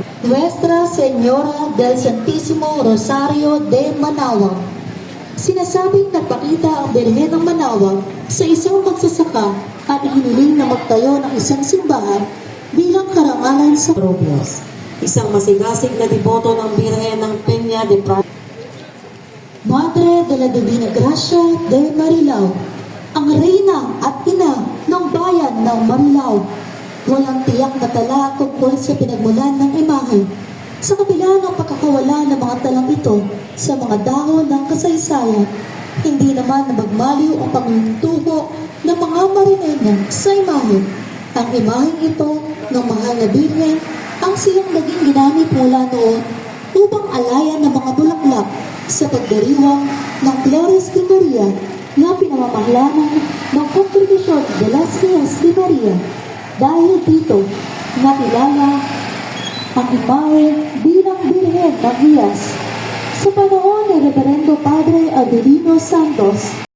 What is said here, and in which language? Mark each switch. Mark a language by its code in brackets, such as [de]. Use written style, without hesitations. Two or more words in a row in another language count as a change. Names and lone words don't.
[tl] Nuestra Señora del Santísimo Rosario de Manawag. Sinasabing nagpakita ang Birhen ng Manawag sa isang magsasaka at hiniling na magtayo ng isang simbahan bilang karangalan sa Robles, isang masigasig na deboto ng Birhen ng Peña de Prado. Madre de la Divina Gracia de Marilao, ang reyna at ina ng bayan ng Marilao. Walang tiyak na tala tungkol sa pinagmulan ng imahe. Sa kabila ng pagkakawala ng mga talang ito sa mga dahon ng kasaysayan, hindi naman na magmaliw ang panglintuho ng mga marinena sa imahe. Ang imaheng ito ng mahal na Birhen ang siyang naging ginamit mula noon upang alayan ng mga bulaklak sa pagdiriwang ng Flores de Maria na pinamamahlanan ng Congregación de las Niñas de Maria. Dahil dito, nakilala ang imahe bilang Birhen ng Iyas sa panahon ni Reverendo Padre Adelino Santos.